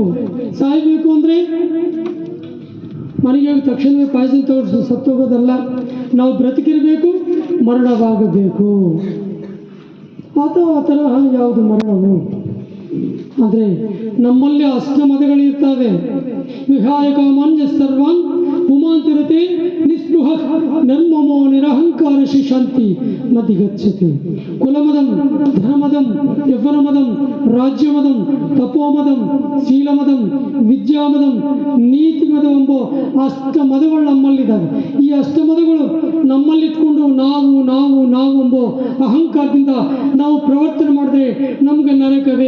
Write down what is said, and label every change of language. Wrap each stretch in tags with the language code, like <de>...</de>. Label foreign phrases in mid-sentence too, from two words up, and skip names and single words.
<kn>ಸಾಯಬೇಕು ಅಂದರೆ ಮನೆಗೆ ಹೋಗಿ ತಕ್ಷಣವೇ ಪಾಯಸನ ತೋರಿಸಿ ಸತ್ತೋಗೋದಲ್ಲ. ನಾವು ಬ್ರತಿಕಿರಬೇಕು, ಮರಣವಾಗಬೇಕು. ಅಥವಾ ಆ ತರಹ ಯಾವುದು ಮರಣವು? ಆದರೆ ನಮ್ಮಲ್ಲಿ ಅಷ್ಟಮದಗಳಿರ್ತವೆ.</kn> <sa>ವಿಹಾಯ ಕಾಮಾನ್ಯ ಸರ್ವಾನ್ ಪುಮಾಂತಿರತೆ ನಿಸ್ಪೃಹ ನಿರ್ಮಮೋ ನಿರಹಂಕಾರ ಶಿಶಾಂತಿ ಮತಿ ಗಚ್ಚತಿ.</sa> <kn>ಕುಲಮದಂ, ಧನಮದಂ, ಯೌವನಮದಂ, ರಾಜ್ಯಮದಂ, ತಪೋಮದಂ, ಶೀಲಮದಂ, ವಿದ್ಯಾಮದಂ, ನೀತಿಮದಂ ಎಂಬ ಅಷ್ಟಮದಗಳು ನಮ್ಮಲ್ಲಿದ್ದಾವೆ. ಈ ಅಷ್ಟಮದಗಳು ನಮ್ಮಲ್ಲಿಟ್ಕೊಂಡು ನಾವು ನಾವು ನಾವು ಎಂಬ ಅಹಂಕಾರದಿಂದ ನಾವು ಪ್ರವರ್ತನೆ ಮಾಡಿದ್ರೆ ನಮಗೆ ನರಕವೇ.</kn>